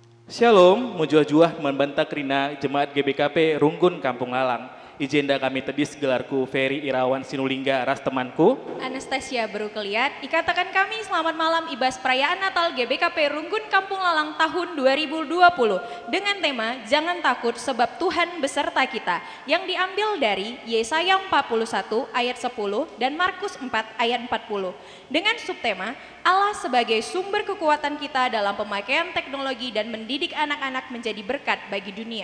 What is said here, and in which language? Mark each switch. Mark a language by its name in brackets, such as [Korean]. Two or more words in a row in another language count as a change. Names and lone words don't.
[Batak Karo] Shalom, mujuah-juah membantah kerina Jemaat GBKP Runggun Kampung Lalang. Ijenda kami tedis gelarku Ferry Irawan Sinulingga ras temanku. [Indonesian] Anastasia Berukeliat, [Batak Karo] ikatakan kami [Indonesian] selamat malam ibas perayaan Natal GBKP Runggun Kampung Lalang tahun 2020 dengan tema Jangan Takut Sebab Tuhan Beserta Kita yang diambil dari Yesaya 41 ayat 10 dan Markus 4 ayat 40 dengan subtema Allah sebagai sumber kekuatan kita dalam pemakaian teknologi dan mendidik anak-anak menjadi berkat bagi dunia.